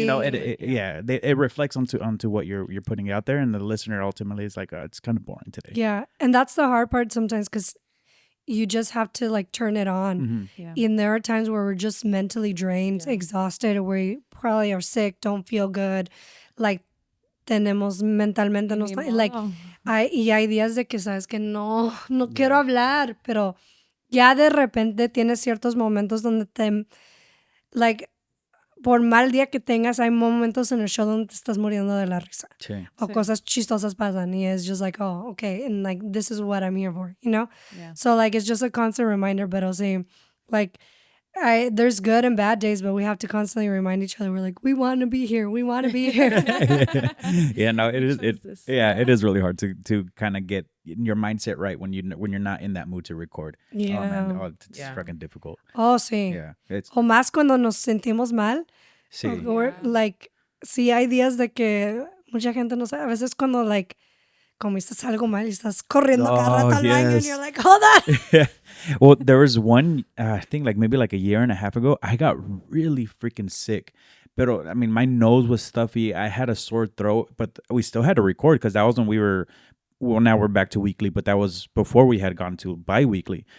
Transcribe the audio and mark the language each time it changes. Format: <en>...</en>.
<en>you know, it reflects onto what you're putting out there, and the listener ultimately is like, it's kind of boring today. Yeah. And that's the hard part sometimes because you just have to like turn it on. Mm-hmm. Yeah. And there are times where we're just mentally drained, exhausted, or we probably are sick, don't feel good.</en> <es>Like, tenemos mentalmente, no está, like, Oh. y hay días de que sabes que no quiero hablar, pero ya de repente tienes ciertos momentos donde like, por mal día que tengas, hay momentos en el show donde te estás muriendo de la risa. Sí. O Sí. cosas chistosas pasan y</es> <en>it's just like, oh, okay, and like, this is what I'm here for, you know? Yeah. So, like, it's just a constant reminder,</en> <es>pero sí,</es> <en>like, there's good and bad days, but we have to constantly remind each other. We're like, we want to be here. We want to be here. Yeah, no, it is. chose this. It is really hard to kind of get your mindset right when you're not in that mood to record. Oh man, Yeah. it's Yeah. fucking difficult.</en> <es>Oh, sí.</es> <en>Yeah, it's</en> <es>O más cuando nos sentimos mal. sí. Or, like, sí hay días de que mucha gente no sabe. A veces cuando, like, comiste algo mal y estás corriendo cada rato al baño and</es> <en>yes. you're like, hold on. Yeah. Well, there was one, I think like maybe like a year and a half ago, I got really freaking sick. Pero, I mean, my nose was stuffy. I had a sore throat, but we still had to record because that was when now we're back to weekly, but that was before we had gone to bi-weekly.</en>